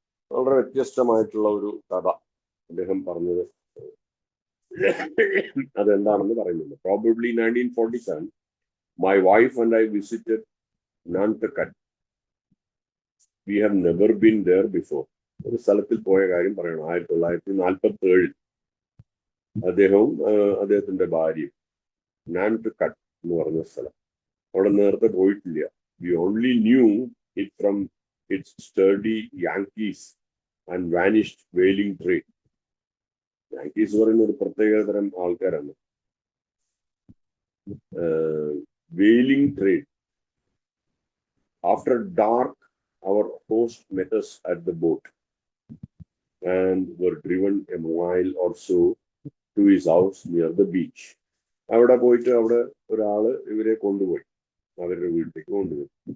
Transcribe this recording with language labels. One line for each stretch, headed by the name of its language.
Malayalam: വളരെ വ്യത്യസ്തമായിട്ടുള്ള ഒരു കഥ അദ്ദേഹം പറഞ്ഞത്. അതെന്താണെന്ന് പറയുന്നില്ല.
English: Probably 1947, my wife and I visited Nantucket. We have never been there before.
Malayalam: ഒരു സ്ഥലത്തിൽ പോയ കാര്യം പറയണം. 1947 അദ്ദേഹവും അദ്ദേഹത്തിന്റെ ഭാര്യയും നാൻതുക്കട്ട് എന്ന് പറഞ്ഞ സ്ഥലം അവിടെ നേരത്തെ പോയിട്ടില്ല.
English: We only knew it from its sturdy Yankees and vanished whaling trade.
Malayalam: Yankees പറയുന്ന ഒരു പ്രത്യേകതരം ആൾക്കാരാണ്.
English: Whaling trade. After dark, our host met us at the boat and were driven a mile or so to his house near the beach.
Malayalam: അവിടെ പോയിട്ട് അവിടെ ഒരാള് ഇവരെ കൊണ്ടുപോയി, അവരുടെ വീട്ടിലേക്ക് കൊണ്ടുപോയി.